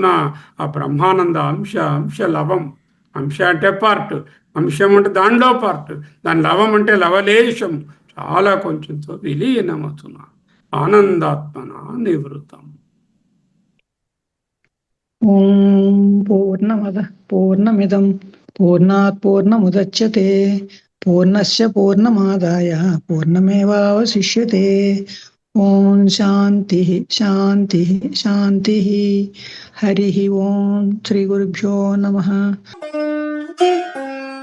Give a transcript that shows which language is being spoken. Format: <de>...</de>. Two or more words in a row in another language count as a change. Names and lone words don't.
<sa>ఆ బ్రహ్మానంద అంశ లవం.</sa> <te>అంశ అంటే పార్ట్, అంశం అంటే దానిలో పార్ట్, దాని లవం అంటే లవలేశం, చాలా కొంచెంతో</te> <sa>విలీనమథున ఆనందాత్మన నివృతం. ఓం పూర్ణమద పూర్ణమిదం పూర్ణాత్ పూర్ణముదచ్యతే పూర్ణస్య పూర్ణమాదాయ పూర్ణమేవావశిష్యతే. ఓం శాంతి శాంతి శాంతి. హరి ఓం. శ్రీ గురుభ్యో నమః.</sa>